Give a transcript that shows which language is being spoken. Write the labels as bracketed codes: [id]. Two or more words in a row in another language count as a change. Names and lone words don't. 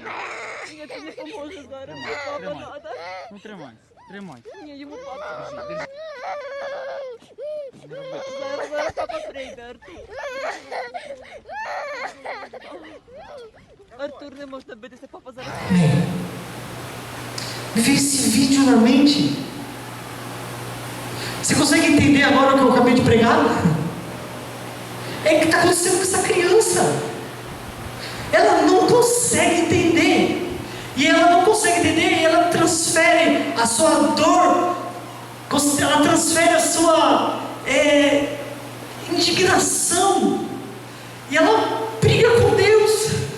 [uk] Ні, ти не поможеш зараз. Тримай. Ну тримай. Ні, йому папа. Держи. Не роби. Зараз папа прийде, Артур. Артур, не можна битися, папа зараз. [pt] Me veio esse vídeo na mente. Você consegue entender agora o que eu acabei de pregar? É o que está acontecendo com essa criança. Ela não consegue entender. E ela não consegue entender, e ela transfere a sua dor, ela transfere a sua indignação, e ela briga com Deus.